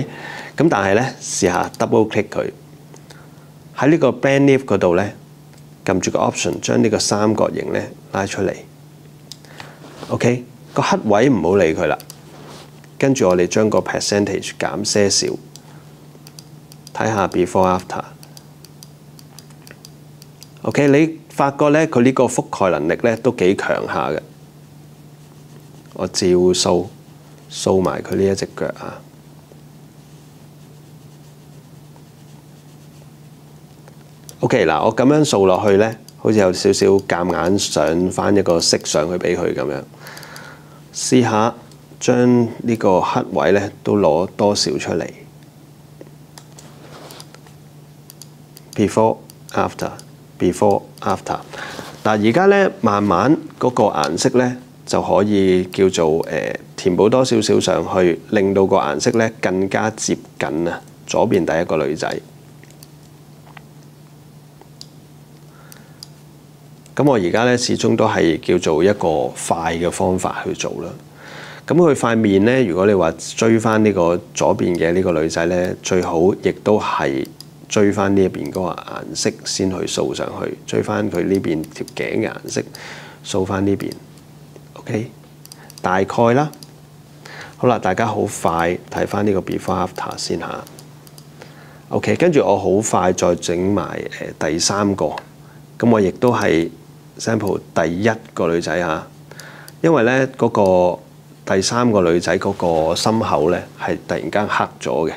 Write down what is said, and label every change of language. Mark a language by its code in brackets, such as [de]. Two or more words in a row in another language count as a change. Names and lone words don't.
[yue] 咁但係咧，試下 [en] double click [yue] 佢喺呢個 [en] blend leaf [yue] 嗰度咧，撳住個 option 將呢個三角形咧拉出嚟。OK， 個黑位唔好理佢啦，跟住我哋將個 percentage 減些少，睇下 [en] before after。 [yue] OK， 你發覺咧佢呢個覆蓋能力咧都幾強下嘅。我照掃埋佢呢一隻腳啊。OK， 嗱，我咁樣掃落去咧，好似有少少夾硬上翻一個色上去俾佢咁樣。試下將呢個黑位咧都攞多少出嚟。 [en] Before after。 Before after， [yue] 嗱而家咧慢慢嗰個顏色咧就可以叫做填補多少少上去，令到個顏色咧更加接近啊左邊第1個女仔。咁我而家咧始終都係叫做一個快嘅方法去做啦。咁佢塊面咧，如果你話追翻呢個左邊嘅呢個女仔咧，最好亦都係追翻呢一邊嗰個顏色先去掃上去，追翻佢呢邊條頸嘅顏色，掃翻呢邊。OK， 大概啦。好啦，大家好快睇翻呢個 [en] before after [yue] 先嚇。OK， 跟住我好快再整埋第3個。咁我亦都係 sample 第1個女仔嚇，因為咧嗰個第3個女仔嗰個心口咧係突然間黑咗嘅。